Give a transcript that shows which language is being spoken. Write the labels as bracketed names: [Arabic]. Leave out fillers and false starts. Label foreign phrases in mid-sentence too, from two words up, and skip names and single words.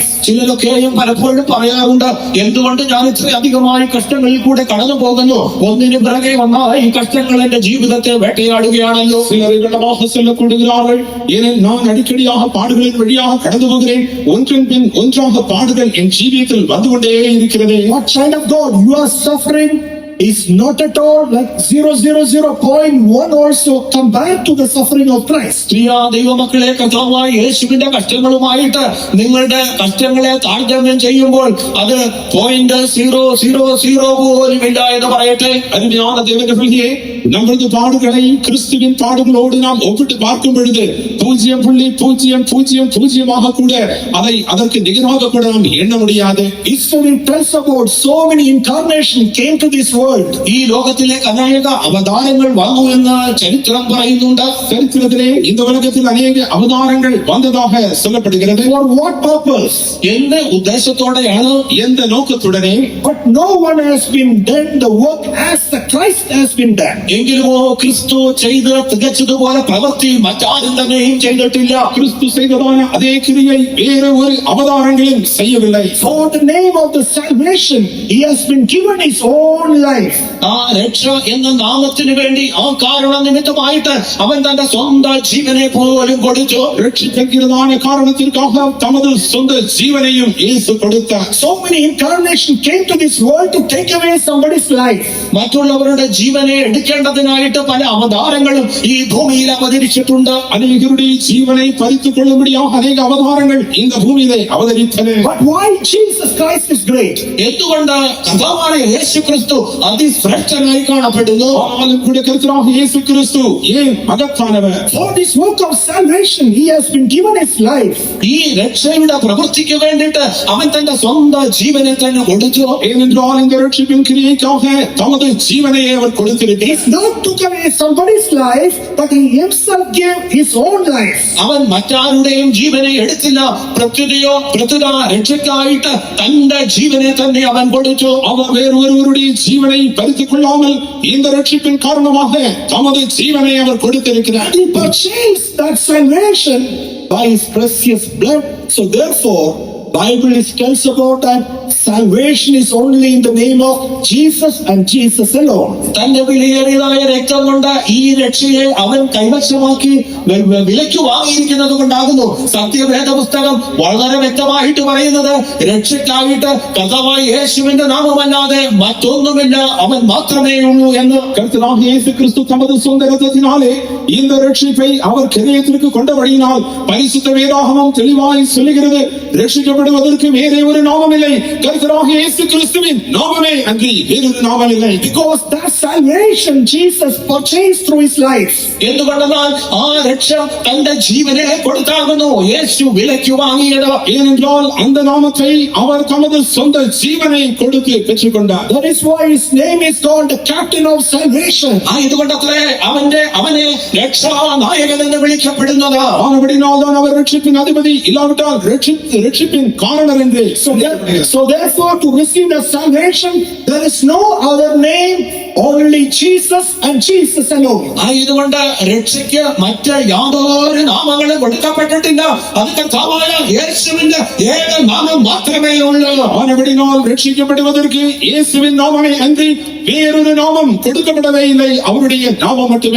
[Malayalam] ചിലരൊക്കെയും പലപ്പോഴും പറയാറുണ്ട്, എന്തുകൊണ്ട് ഞാൻ ഇത്രയധികമായ കഷ്ടങ്ങളിൽ കൂടെ കടന്നു പോകുന്നു, ഒന്നിനു പിറകെ വന്നാൽ ഈ കഷ്ടങ്ങൾ എന്റെ ജീവിതത്തെ വേട്ടയാടുകയാണല്ലോ. [Tamil] சிலர் இவ்விடமாக சொல்லக்கூடுகிறார்கள், ஏனெனில் நான் அடிக்கடியாக பாடுகளின் வழியாக கடந்து போகிறேன், ஒன்றன் பின் ஒன்றாக பாடுகள் என் ஜீவியத்தில் வந்து கொண்டே இருக்கிறது. [English] What child of God, you are suffering is not at all like 0.001 also compared to the suffering of Christ. [Malayalam] പ്രിയ ദൈവമക്കളെ, കർത്താവായ യേശുവിന്റെ കഷ്ടങ്ങളുമായിട്ട് നിങ്ങളുടെ കഷ്ടങ്ങളെ താരതമ്യം ചെയ്യുമ്പോൾ അത് 0.000 പോലും ഇല്ല എന്ന് പറയട്ടെ. [Tamil] அருமையான தேவனுடைய பிள்ளையே, நமது பாடுகளை கிறிஸ்துவின் பாடுகளோடு நாம் ஒப்பிட்டு பார்க்கும் பொழுது 0.000 கூட அதை அதற்கு நிகராக கூட நாம் எண்ண முடியாது. [English] History tells about so many incarnation came to this world. [Malayalam] ഈ ലോകത്തിലേക്ക് അനേക അവതാരങ്ങൾ വന്നു എന്ന് ചരിത്രം പറയുന്നുണ്ട്. [Tamil] சரித்திரத்திலே இந்த உலகத்தில் அநேக அவதாரங்கள் வந்ததாக சொல்லப்படுகிறது. [English] For what purpose? [Malayalam] എന്ത് ഉദ്ദേശത്തോടെയാണ്? [Tamil] எந்த நோக்கத்துடனே? [English] But no one has been done the work as the Christ has been done. [Malayalam] എങ്കിലുമോ ക്രിസ്തു ചെയ്ത് തികച്ചതുപോലെ പ്രവൃത്തി മറ്റാരും തന്നെയും ചെയ്തിട്ടില്ല. [Tamil] கிறிஸ்து செய்ததான அதே கிரியை வேறு ஒரு அவதாரங்களும் செய்யவில்லை. [English] For the name of the salvation, he has been given his own life. [Malayalam] ആ രക്ഷ എന്ന നാമത്തിന് വേണ്ടി ആ കാരണ നിമിത്തമായിട്ട് അവൻ തന്റെ സ്വന്തം ജീവനെ പോലും കൊടുത്തു. [Tamil] ரட்சிக்கிறதான காரணத்திற்காக தமது சொந்த ஜீவனையும் இயேசு கொடுத்தார். [English] So many incarnation came to this world to take away somebody's life. [Malayalam] മറ്റുള്ളവരുടെ ജീവനെ എടുക്കേണ്ടതിനായിട്ട് പല അവതാരങ്ങളും ഈ ഭൂമിയിൽ അവതരിച്ചിട്ടുണ്ട്. [Tamil] அநேகருடைய ஜீவனை பறித்துக் கொள்ளும்படியாக அநேக அவதாரங்கள் இந்த பூமியிலே அவதரித்தன. [English] But why Jesus Christ is great? [Malayalam] എന്തുകൊണ്ട് കർത്താവായ യേശു ക്രിസ്തു അതിശ്രേഷ്ഠനായി കാണപ്പെടുന്നു? [Tamil] ஆனாலும் கூட கர்த்தராக இயேசு கிறிஸ்து ஏன் மகத்தானவர்? [English] For this work of salvation, he has been given his life. [Malayalam] ഈ രക്ഷയുടെ പ്രവൃത്തിക്ക് വേണ്ടിയിട്ട് അവൻ തന്റെ സ്വന്തം ജീവനെ തന്നെ കൊടുത്തു. [Tamil] ஏனென்றால் இந்த ரட்சிப்பின் கிரியைக்காக தமது ஜீவனையே அவர் கொடுத்திருக்கிறார். [English] He not took away somebody's life, but he himself gave his own life. [Malayalam] അവൻ മറ്റാരുടെയും ജീവനെ എടുത്തില്ല, പ്രത്യുത രക്ഷയ്ക്കായിട്ട് തന്റെ ജീവനെ തന്നെ അവൻ കൊടുത്തു. [Tamil] அவர் வேறொருவருடைய ஜீவனை பறித்துக் கொள்ளாமல் இந்த ரட்சிப்பின் காரணமாக தமது ஜீவனை அவர் கொடுத்திருக்கிறார். [English] He purchased that salvation by his precious blood. So therefore, Bible tells about that salvation is only in the name of Jesus and Jesus alone. [Malayalam] തന്റെ വിലയേറിയതായ രക്തം കൊണ്ട് ഈ രക്ഷയെ അവൻ കൈവശമാക്കി വിലയ്ക്ക് വാങ്ങിയിരിക്കുന്നത് കൊണ്ടാകുന്നു. സത്യവേദ പുസ്തകം വളരെ വ്യക്തമായിട്ട് പറയുന്നത് രക്ഷയ്ക്കായിട്ട് കർത്താവായ യേശുവിന്റെ നാമമല്ലാതെ മറ്റൊന്നുമില്ല, അവൻ മാത്രമേ ഉള്ളൂ എന്ന്. [Tamil] கர்த்தராக இயேசு கிறிஸ்து தமது சொந்த இரத்தத்தினாலே இந்த ரட்சிப்பை அவர் கிரயத்திற்கு கொண்டபடியினால் பரிசுத்த வேதாகமம் தெளிவாய் சொல்லுகிறது, ரட்சிக்கப்படுவதற்கு வேறே ஒரு நாமம் இல்லை, கர்த்தராக இயேசு கிறிஸ்துவின் நாமமே அன்றி வேறொரு நாமம் இல்லை. [English] Because that salvation Jesus purchased through his life. [Malayalam] എന്തുകൊണ്ടെന്നാൽ ആ രക്ഷ തന്റെ ജീവനെ കൊടുത്താകുന്നു യേശു വിലയ്ക്ക് വാങ്ങിയത്. [Tamil] ஏனென்றால் அந்த நாமத்தை அவர் தமது சொந்த ஜீவனை கொடுத்து பெற்றுக்கொண்டார். [English] That is why his name is called the captain of salvation. [Malayalam] ഇതുകൊണ്ടത്രേ അവനെ രക്ഷാനായകൻ എന്ന് വിളിക്കപ്പെടുന്നത്. [Tamil] ஆனபடினால் தான் அவர் ரட்சிப்பின் அதிபதி, இல்லாவிட்டால் ரட்சிப்பின் காரணர் என்று. [English] So therefore, to receive the salvation, there is no other name, only Jesus and Jesus alone. [Malayalam] ഇതുകൊണ്ട് രക്ഷയ്ക്ക് മറ്റ് യാതൊരു നാമങ്ങളും കൊടുക്കപ്പെട്ടിട്ടില്ല, അത് കർത്താവായ യേശുവിന്റെ ഏക നാമം മാത്രമേ ഉള്ളൂ. [Tamil] ஆனபடினால் ரட்சிக்கப்படுவதற்கு இயேசுவின் நாமமே அன்றி வேறொரு நாமம் கொடுக்கப்படவே இல்லை, அவருடைய நாமம் மட்டுமே.